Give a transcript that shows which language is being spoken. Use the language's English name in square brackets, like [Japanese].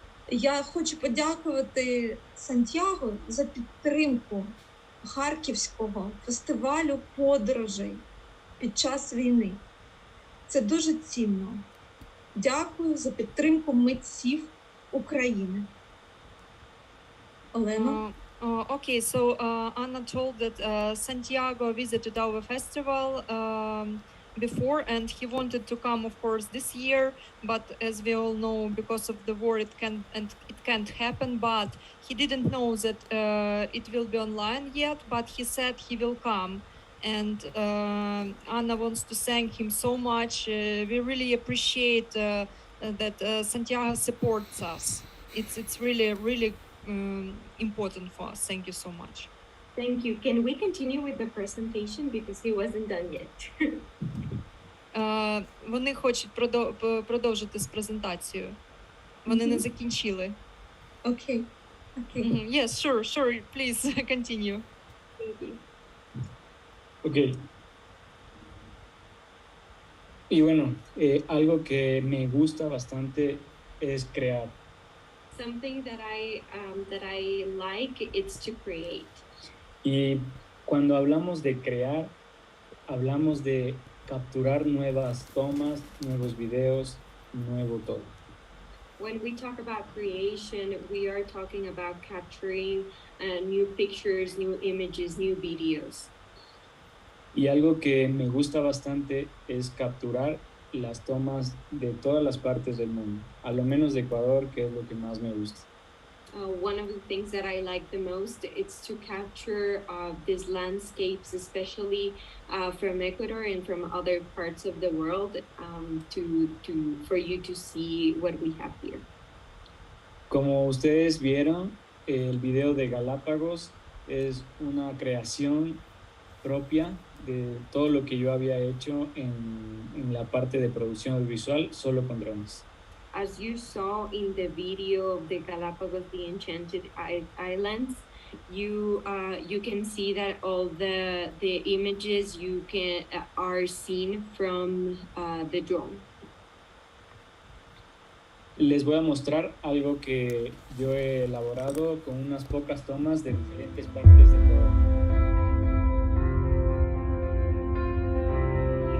[Ukrainian] Я хочу подякувати Сантьяго за підтримку Харківського фестивалю подорожей під час війни. Це дуже цінно. Дякую за підтримку митців України. Олена? [English] Okay, so Anna told that Santiago visited our festival before, and he wanted to come, of course, this year. But as we all know, because of the war, it can't happen. But he didn't know that it will be online yet. But he said he will come, and Anna wants to thank him so much. We really appreciate that Santiago supports us. It's really important for us. Thank you so much. Thank you. Can we continue with the presentation because he wasn't done yet? [Ukrainian] Вони хочуть продовжити з презентацією. Вони не закінчили. Окей. [English] Yes, sure. Please continue. Thank you. ok. [Spanish] Y bueno, algo que me gusta bastante es crear. [English] Something that I like it's to create. [Spanish] Y cuando hablamos de crear, hablamos de capturar nuevas tomas, nuevos videos, nuevo todo. [English] When we talk about creation, we are talking about capturing new pictures, new images, new videos. [Spanish] Y algo que me gusta bastante es capturar las tomas de todas las partes del mundo, a lo menos de Ecuador, que es lo que más me gusta. [English] One of the things that I like the most is to capture these landscapes, especially from Ecuador and from other parts of the world, for you to see what we have here. [Spanish] Como ustedes vieron, el video de Galápagos es una creación propia de todo lo que yo había hecho en la parte de producción audiovisual solo con drones. [English] As you saw in the video of the Galapagos, the Enchanted Islands, you can see that all the images you can are seen from the drone. [Spanish] Les voy a mostrar algo que yo he elaborado con unas pocas tomas de diferentes partes de Ecuador.